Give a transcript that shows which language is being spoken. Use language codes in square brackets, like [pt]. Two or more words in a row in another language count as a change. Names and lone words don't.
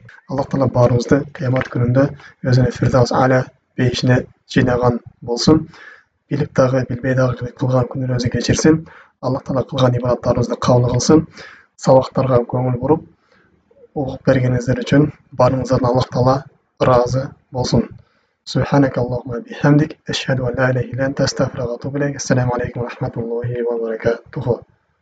[ky] Аллах таала баарыбызды кыямат күнүндө өзүнүн Фирдаус аля бейишине жыйнаган болсун. Билип дагы билбей дагы кылган күнөөбүздү кечирсин. Аллах таала кылган ибадаттарыбызды кабыл кылсын. Сабактарга көңүл буруп, угуп бергениңиздер үчүн баарыңыздардан Аллах таала ыраазы болсун. [ar] سبحانك اللهم وبحمدك أشهد أن لا إله إلا أنت أستغفرك وأتوب إليك. السلام عليكم ورحمة الله وبركاته.